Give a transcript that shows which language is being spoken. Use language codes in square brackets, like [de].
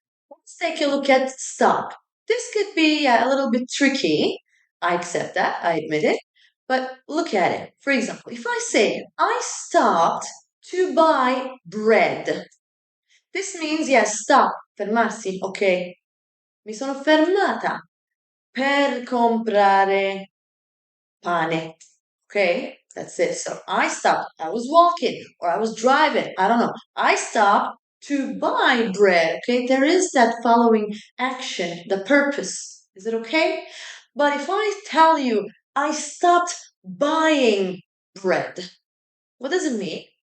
[en] Let's take a look at stop. This could be a little bit tricky. I accept that, I admit it. But look at it. For example, if I say, I stopped to buy bread. This means, yes, stop, fermarsi, ok. [it] Mi sono fermata per comprare pane. [en] Okay, that's it. So I stopped. I was walking or I was driving. I don't know. I stopped to buy bread. Okay, there is that following action, the purpose. Is it okay? But if I tell you I stopped buying bread, what does it mean?